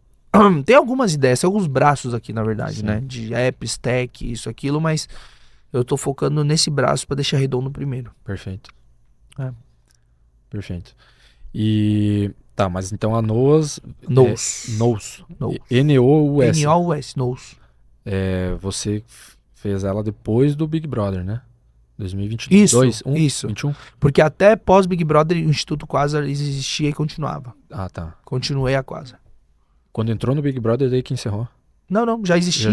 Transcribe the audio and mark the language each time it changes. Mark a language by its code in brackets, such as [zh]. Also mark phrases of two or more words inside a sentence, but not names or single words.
[pt] Tem algumas ideias, tem alguns braços aqui, na verdade, Sim. né? De apps, tech, isso, aquilo, mas eu tô focando nesse braço para deixar redondo primeiro. Perfeito. É. Perfeito. E... Tá, mas então a NOUS... Nous. NOUS. Nous. N-O-U-S. N-O-U-S, Nous. Você fez ela depois do Big Brother, né? 2022? Isso. 21? Porque até pós Big Brother, o Instituto Quasar existia e continuava. Ah, tá. Continuei a Quasar. Quando entrou no Big Brother, daí que encerrou? Não, já existia.